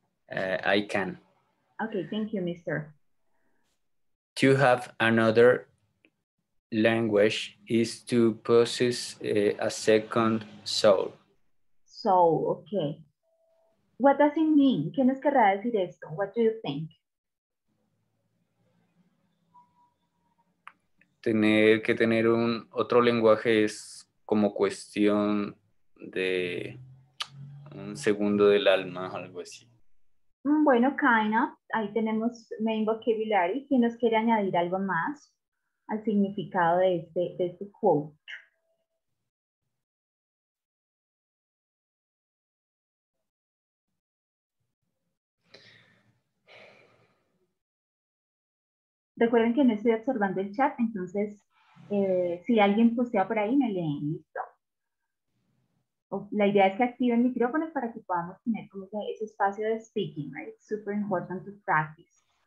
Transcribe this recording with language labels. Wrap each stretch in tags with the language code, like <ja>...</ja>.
<en>I can. Okay, thank you, mister. To have another language is to possess a second soul. So, okay. What does it mean?</en> <es>¿Qué nos querrá decir esto?</es> <en>What do you think?</en> <es>Tener que tener otro lenguaje es como cuestión de un segundo del alma, algo así. Bueno,</es> <en>kind of.</en> <es>Ahí tenemos</es> <en>main vocabulary.</en> <es>¿Quién nos quiere añadir algo más al significado de este quote? Recuerden que no estoy observando el chat, entonces si alguien postea por ahí, me leen, listo. La idea es que activen micrófonos para que podamos tener como ese espacio de</es> <en>speaking, right? It's super important to practice.</en>